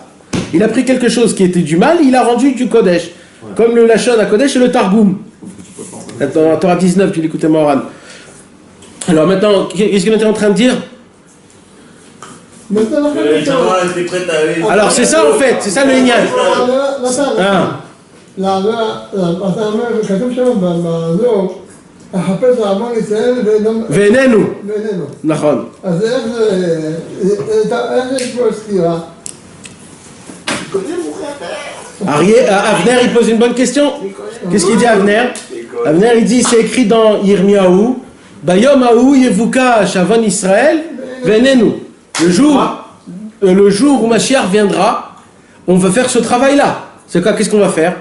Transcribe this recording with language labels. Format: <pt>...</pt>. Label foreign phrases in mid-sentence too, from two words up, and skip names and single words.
<fr>Il a pris quelque chose qui était du mal, il a rendu du Kodesh. Comme le</fr> <he>לשון הקודש</he> <fr>et le Targum. Attends, Torah 19, tu l'écoutais Moran. Alors maintenant, qu'est-ce qu'il était en train de dire? Alors c'est ça en fait, c'est ça le Inyan.</fr> <he>ואיננו. נכון. אז איך יש פה סתירה?</he> <fr>Avner il pose une bonne question. Qu'est-ce qu'il dit Avner? Avner il dit, c'est écrit dans Yirmiyahu,</fr> <he>ביום ההוא יבוקש עוון ישראל ואיננו.</he> <fr>Le jour où Mashiach viendra, on va faire ce travail-là. C'est quoi? Qu'est-ce qu'on va faire?</fr>